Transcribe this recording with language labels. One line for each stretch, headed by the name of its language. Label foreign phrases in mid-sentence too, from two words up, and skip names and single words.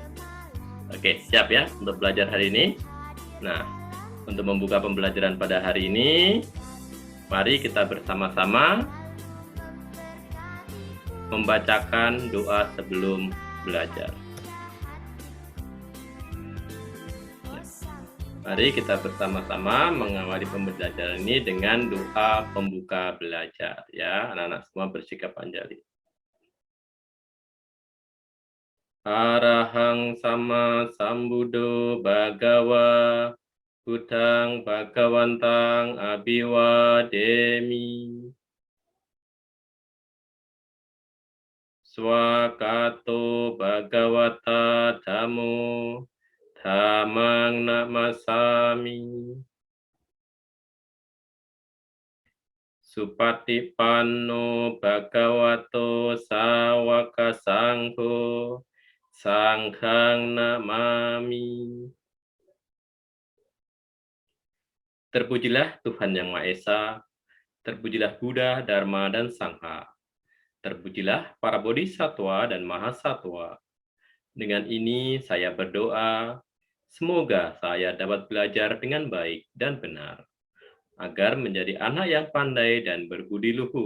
Indonesian: Oke, siap ya untuk belajar hari ini? Nah, untuk membuka pembelajaran pada hari ini, mari kita bersama-sama membacakan doa sebelum belajar. Mari kita bersama-sama mengawali pembelajaran ini dengan doa pembuka belajar ya. Anak-anak semua bersikap anjali.
Pali: Arahang sama sambuddho bhagawa Buddhang bhagawantang abhiwademi. Swakato bhagawata dhammo dhammang namasami. Supatipanno bhagavato sawaka sangho sanghang namami.
Indonesian: Terpujilah Tuhan Yang Maha Esa, terpujilah Buddha, Dharma, dan Sangha. Terpujilah para bodhisatwa dan mahasatwa. Dengan ini saya berdoa, semoga saya dapat belajar dengan baik dan benar, agar menjadi anak yang pandai dan berbudi luhur.